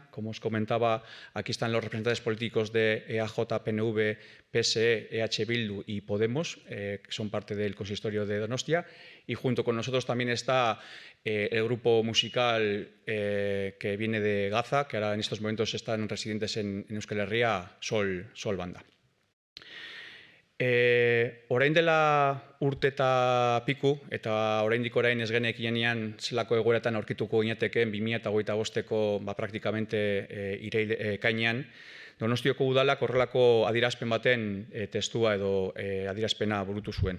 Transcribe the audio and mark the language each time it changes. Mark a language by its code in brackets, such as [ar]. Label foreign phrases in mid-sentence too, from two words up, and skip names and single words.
[es] Como os comentaba, aquí están los representantes políticos de EAJ, PNV, PSE, EH Bildu y Podemos, que son parte del consistorio de Donostia. Y junto con nosotros también está el grupo musical que viene de Gaza, que ahora en estos momentos están residentes en Euskal Herria, Sol Banda. [eu] Orain dela urte eta piku, eta oraindik orain ez genekienean zelako egoeratan aurkituko ginateken 2025-ko praktikamente ekainean, Donostiako udalak horrelako adierazpen baten testua edo adierazpena burutu zuen.